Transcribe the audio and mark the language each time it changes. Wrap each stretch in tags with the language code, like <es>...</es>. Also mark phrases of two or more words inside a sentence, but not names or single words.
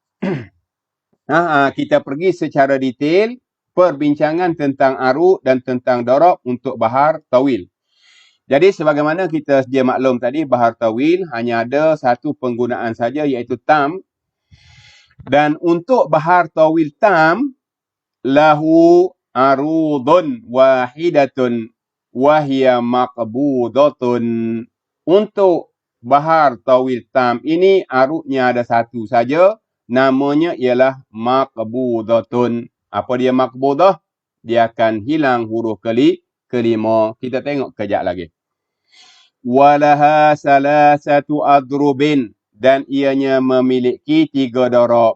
<ms>Kita pergi secara detail perbincangan tentang arud dan tentang darab untuk bahar tawil. Jadi sebagaimana kita sedia maklum tadi, bahar tawil hanya ada satu penggunaan saja iaitu tam. Dan untuk bahar tawil tam,</ms> <ar>لَهُ عَرُوضٌ وَاحِدَةٌ وَهِيَ مَقْبُوضَةٌ.</ar> <ms>Untuk bahar tawil tam ini arudnya ada satu saja, namanya ialah maqbudatun. Apa dia maqbudah? Dia akan hilang huruf kelima. Kita tengok kejap lagi.</ms> <ar>وَلَهَا ثَلَاثَةُ أَضْرُبٍ,</ar> <ms>dan ianya memiliki 3 darab.</ms>